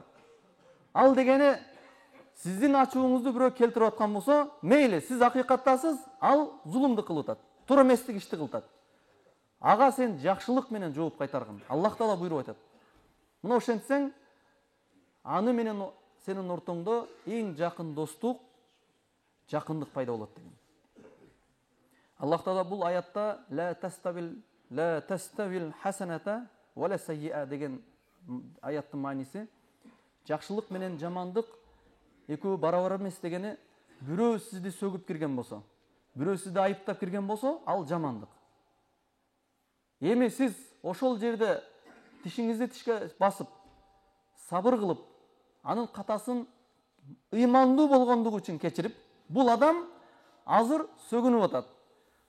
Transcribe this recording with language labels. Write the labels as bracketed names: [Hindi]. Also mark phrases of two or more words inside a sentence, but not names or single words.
[Kyrgyz] Ал дегени сиздин ачууңузду бирөө келтирип аткан болсо, мейли, сиз акыйкаттасыз, ал зулумду кылып атат, туура эместик ишти кылып атат. Ага сен жакшылык менен жооп кайтарган. Аллах Таала буйруп айтат. Мына ошентсең, аны менен сенин ортоңдо эң жакын достук, жакындык пайда болот деген. Аллах Таала бул аятта [Arabic] لا تستوي الحسنة ولا السيئة [Kyrgyz] деген аяттын мааниси жакшылык менен жамандык экөө барабар эмес дегени, бирөө сизди сөгүп кирген болсо, бирөө сизди айыптап кирген болсо, ал жамандык. Эми сиз ошол жерде тишиңизди тишке басып, сабыр кылып, анын катасын ыймандуу болгондугу үчүн кечирип, бул адам азыр сөгүнүп атат.